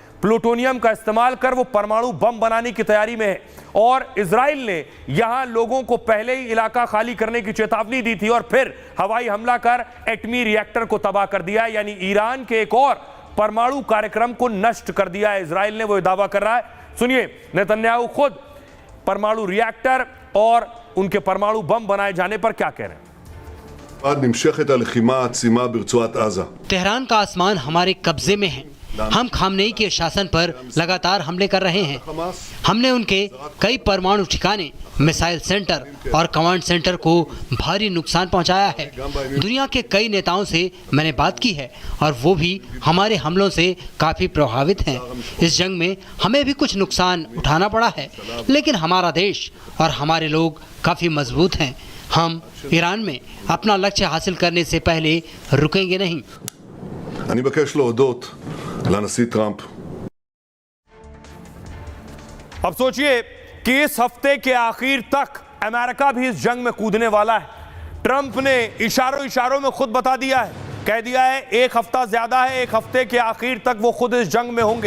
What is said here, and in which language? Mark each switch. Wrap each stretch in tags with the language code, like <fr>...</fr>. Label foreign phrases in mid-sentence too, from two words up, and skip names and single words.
<hi>प्लूटोनियम का इस्तेमाल कर वो परमाणु बम बनाने की तैयारी में है और इजराइल ने यहां लोगों को पहले ही इलाका खाली करने की चेतावनी दी थी और फिर हवाई हमला कर एटमी रिएक्टर को तबाह कर दिया, यानी ईरान के एक और परमाणु कार्यक्रम को नष्ट कर दिया है इजराइल ने, वो दावा कर रहा है। सुनिए, नेतन्याहू खुद परमाणु रिएक्टर और उनके परमाणु बम बनाए जाने पर क्या कह रहे हैं।</hi> <he>נמשכת הלחימה העצימה ברצועת עזה.</he> <hi>तेहरान का आसमान हमारे कब्जे में है। हम खामनेई के शासन पर लगातार हमले कर रहे हैं। हमने उनके कई परमाणु ठिकाने,</hi> <en>missile center</en> <hi>और</hi> <en>command center</en> <hi>को भारी नुकसान पहुंचाया है। दुनिया के कई नेताओं से मैंने बात की है और वो भी हमारे हमलों से काफ़ी प्रभावित हैं। इस जंग में हमें भी कुछ नुकसान उठाना पड़ा है, लेकिन हमारा देश और हमारे लोग काफ़ी मजबूत हैं। हम ईरान में अपना लक्ष्य हासिल करने से पहले रुकेंगे नहीं।</hi> <he>אני מבקש להודות לנשיא טראמפ.</he> <hi>अब सोचिए कि इस हफ्ते के आखिर तक अमेरिका भी इस जंग में कूदने वाला है। ट्रंप ने इशारों में खुद बता दिया है, कह दिया है एक हफ्ता ज्यादा है, एक हफ्ते के आखिर तक वो खुद इस जंग में होंगे।</hi>